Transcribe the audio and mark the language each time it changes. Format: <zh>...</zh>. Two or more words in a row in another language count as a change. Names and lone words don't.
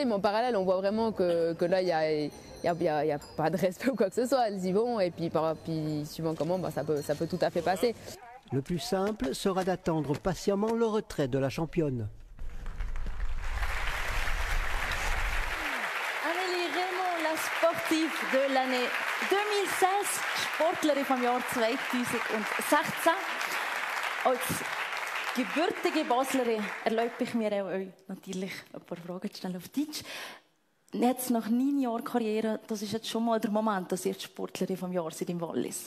<fr>Mais en parallèle, on voit vraiment que là, il n'y a pas de respect ou quoi que ce soit. Elles y vont et puis suivant comment, ça peut tout à fait passer. Le plus simple sera d'attendre patiemment le retrait de la championne. Amélie Raymond, la sportive de l'année 2016,</fr> <de>Sportlerin vom Jahr 2016. Als gebürtige Baslerin erlaube ich mir auch euch natürlich ein paar Fragen zu stellen auf Deutsch. Jetzt nach 9 Jahren Karriere, das ist jetzt schon mal der Moment, dass ihr die Sportlerin vom Jahr seid im Wallis.</de>